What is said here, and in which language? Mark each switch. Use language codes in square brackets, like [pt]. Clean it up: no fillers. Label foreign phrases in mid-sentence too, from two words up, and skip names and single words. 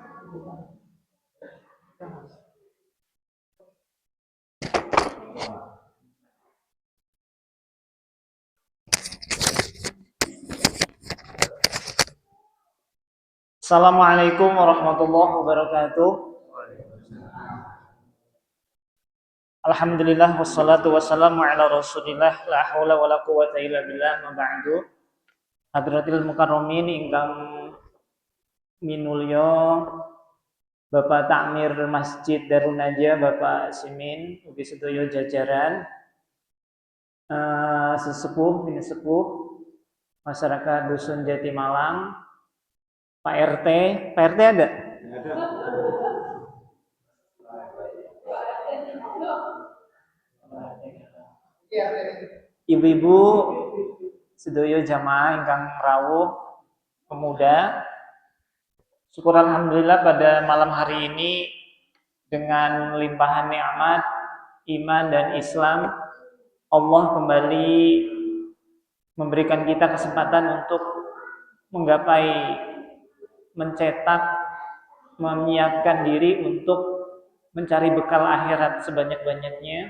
[ar] السلام عليكم ورحمة الله وبركاته. الحمد لله والصلاة والسلام على رسول الله لا حول ولا قوة إلا بالله أما بعد. حضرات المكرمين [jv] ingkang minulya Bapak Takmir Masjid Darun Najah Bapak Simin ugi sedaya jajaran sesepuh sepuh masyarakat Dusun Jatimalang, Pak RT, Pak RT ada? Ibu-ibu sedaya jamaah ingkang rawuh pemuda, syukur alhamdulillah [id] pada malam hari ini dengan limpahan nikmat iman dan Islam, Allah kembali memberikan kita kesempatan untuk menggapai, mencetak, menyiapkan diri untuk mencari bekal akhirat sebanyak-banyaknya.